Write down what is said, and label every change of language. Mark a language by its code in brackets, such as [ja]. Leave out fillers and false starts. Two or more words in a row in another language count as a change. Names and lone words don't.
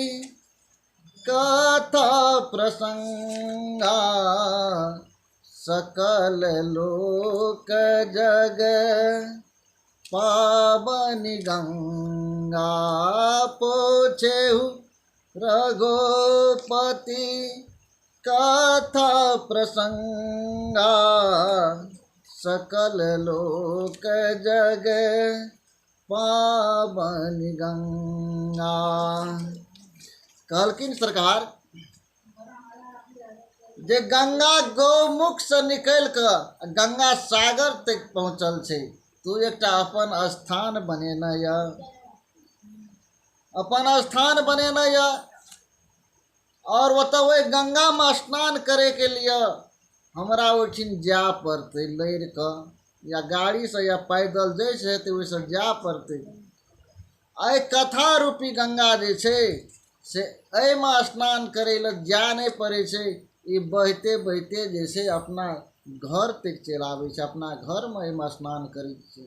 [awa] कथा प्रसंगा सकल लोक जग पावनी गंगा पूछेहु रघुपति कथा प्रसंगा सकल लोक जग पावनी गंगा। [mai] कहलखिन सरकार जे गंगा गौमुख से निकल कर गंगा सागर तक पहुँचल छे, तू एकटा अपन स्थान बनेना या अपन स्थान बनेना या और वही गंगा में स्नान करे के लिए हमरा ओठिन जा पड़ते लड़ क या गाड़ी से या पैदल जैसे हेतै वैसे जा पड़ते। आई कथा रूपी गंगा जे छे से एहिमे स्नान करे ले जा नहीं पड़े छे, ये बहते बहते जैसे अपना घर तक चल आवे छे, अपना घर में एहिमे स्नान करे छे।